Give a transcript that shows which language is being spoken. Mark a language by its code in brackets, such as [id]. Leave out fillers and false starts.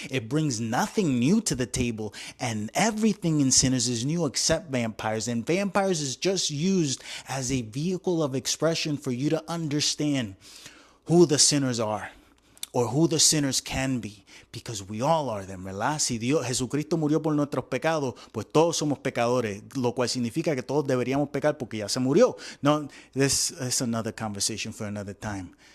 [en] It brings nothing new to the table, and everything in Sinners is new except vampires. And vampires is just used as a vehicle of expression for you to understand who the sinners are, or who the sinners can be, because we all are them, ¿verdad? [es] Si Dios, Jesucristo murió por nuestros pecados, pues todos somos pecadores, lo cual significa que todos deberíamos pecar porque ya se murió. [en] No, this is another conversation for another time.